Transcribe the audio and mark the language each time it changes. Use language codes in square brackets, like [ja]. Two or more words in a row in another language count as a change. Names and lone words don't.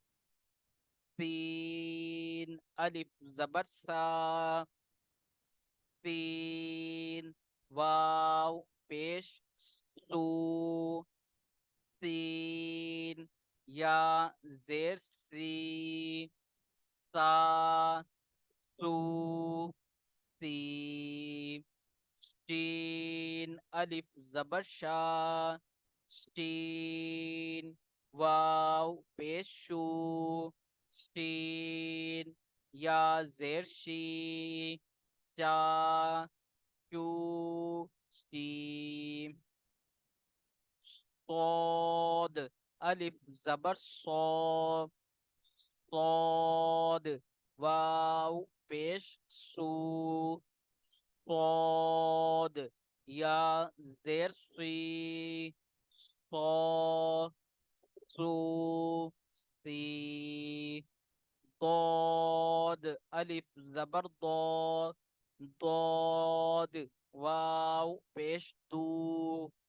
[ur] سین الف زبر سا، سین واو پیش سو، سین یا زیر سی، سا سو سی، شین الف زبر شا، شین واو پیش شو، شین یا زیر شی، شا شو شی، صاد الف زبر صاد، صاد واو پیش سو، صاد یا زیر سی، صا سو سی، ضاد الف زبر ضاد، ضاد واو پیش دو،